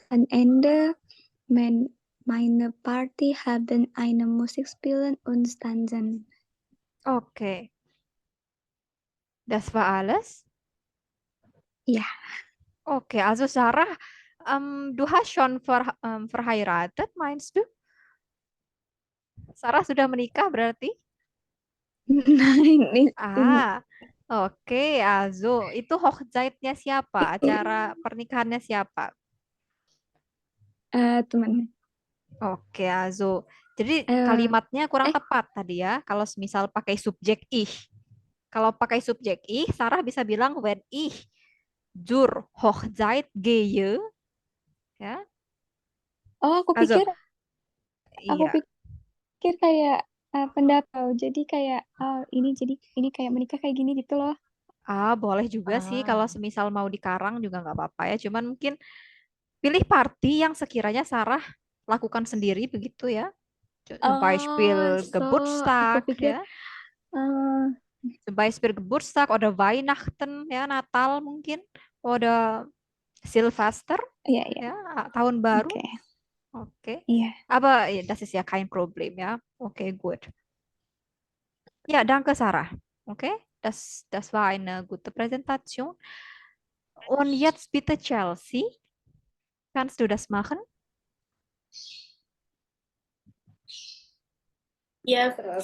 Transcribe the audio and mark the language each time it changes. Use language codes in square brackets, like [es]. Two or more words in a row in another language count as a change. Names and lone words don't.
[de] Am Ende meine Party haben eine Musik spielen und tanzen. Okay. Das war alles? Ja. Okay, also Sarah, du hast schon verheiratet, meinst du? [id] Sarah sudah menikah berarti? [de] Nein, [id] Oke, also itu Hochzeitnya siapa? Acara pernikahannya siapa? teman. Oke, also jadi kalimatnya kurang tepat tadi ya. Kalau misal pakai subjek ich. Kalau pakai subjek ich, Sarah bisa bilang [de] when ich zur Hochzeit gehe. [id] Ya. Oh, aku Also, iya. pikir kayak pendapat. Jadi kayak ini kayak menikah kayak gini gitu loh. Boleh juga sih kalau semisal mau dikarang juga nggak apa-apa ya. Cuman mungkin pilih party yang sekiranya Sarah lakukan sendiri begitu ya. [de] Zum Beispiel Geburtstag [id] aku pikir ya. [de] Zum Beispiel Geburtstag oder Weihnachten ya, [id] Natal mungkin. [de] Oder Silvester, [id] Iya, iya. ya, tahun baru. Oke. Oke. Iya. [de] Aber das ist ja kein Problem, ja. Okay, gut. Ja, danke, Sarah. Okay, das war eine gute Präsentation. Und jetzt bitte Chelsea, kannst du das machen? Ja, Frau.